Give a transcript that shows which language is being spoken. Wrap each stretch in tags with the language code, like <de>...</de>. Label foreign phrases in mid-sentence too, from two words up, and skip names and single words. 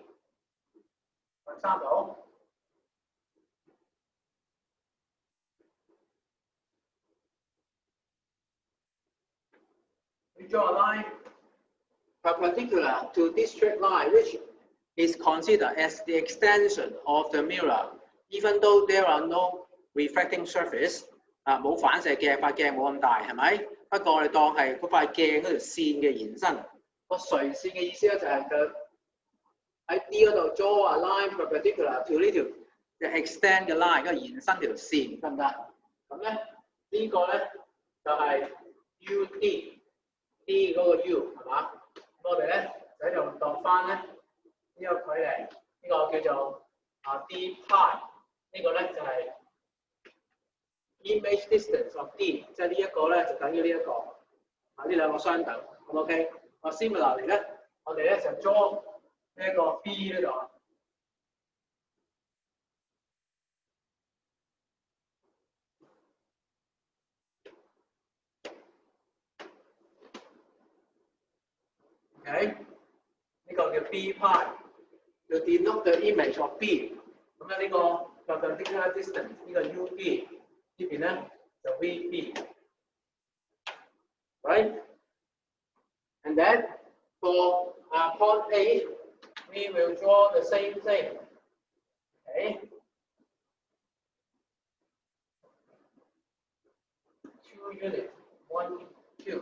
<en>For example, we draw a line perpendicular to this straight line, which is considered as the extension of the mirror, even though there are no reflecting surface.</en> <yue>冇反射鏡，塊鏡冇咁大，係咪？不過我哋當係嗰塊鏡嗰條線嘅延伸。個垂線嘅意思咧就係佢喺 D 嗰度</yue> <en>draw a line perpendicular to</en> <yue>呢條嘅 extend 嘅 line， 跟住延伸條線，得唔得？咁咧呢個咧就係 UD。D 嗰個 U 係嘛？我哋咧就喺度度翻咧呢個距離，呢個叫做D pi， 呢個咧就係</yue> <en>image distance of D，</en> <yue>即係呢一個咧就等於呢一個，呢兩個相等，咁 OK。similarly 咧，我哋咧就 draw 呢一個 B 呢度。Okay， 呢個叫 B pi， 要</yue> <en>denote the image of B。</en> <yue>咁咧呢個</yue> <en>perpendicular distance</en> <yue>呢個 UB 呢邊咧就 VB。Right？</yue> <en>And then for point A, we will draw the same thing. Okay. 2 units, 1, 2.</en>